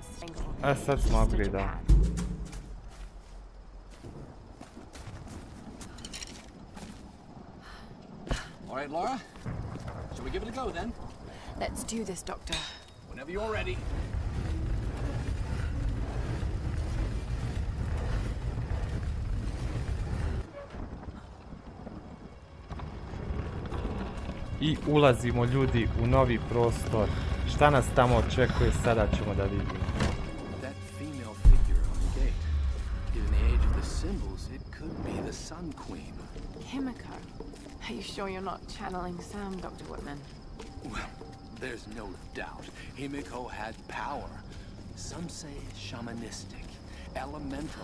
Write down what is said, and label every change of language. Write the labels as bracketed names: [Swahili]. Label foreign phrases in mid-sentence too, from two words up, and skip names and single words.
[Serbian] Sad smo upgradeali. [English] All right, Laura. Shall we give it a go then? Let's do this, Doctor. Whenever you're ready. [Serbian] I ulazimo ljudi u novi prostor. Šta nas tamo očekuje, sada ćemo da vidimo. [English] That female figure on the gate. Given the age of the symbols, it could be the Sun Queen. Himiko. Are you sure you're not channeling Sam, Dr. Whitman? Well, there's no doubt. Himiko had power. Some say shamanistic, elemental.